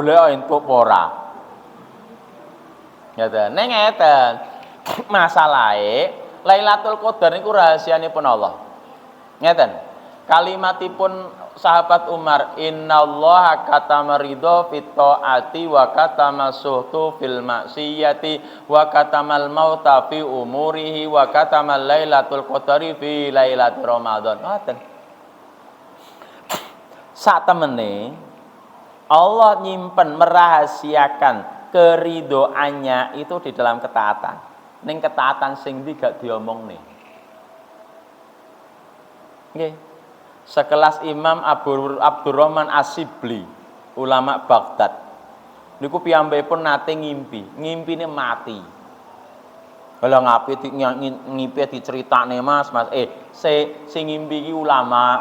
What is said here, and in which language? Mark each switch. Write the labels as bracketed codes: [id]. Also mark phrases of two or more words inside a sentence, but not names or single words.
[jv] Ora golek entuk apa ora? Ngeten. Ning ngeten. Masalahe [ar] ليلة القدر [jv] niku rahasianipun Allah. Ngeten. Kalimatipun sahabat Umar, [ar] إن الله كتم رضاه في طاعته وكتم سخطه في معصيته وكتم الموت في عمره وكتم ليلة القدر في ليالي رمضان. [jv] Ngoten. Sak temene Allah nyimpen [id] merahasiakan keridoannya itu di dalam ketaatan. [jv] Ning ketaatan sing ndi gak diomongne. Nggih. Sekelas Imam Abdurrahman As-Sibli, ulama Baghdad. Niku piyambakipun nate ngimpine mati. [id] Kalau ngimpi [jv] diceritakne Mas, sing ngimpi iki ulama.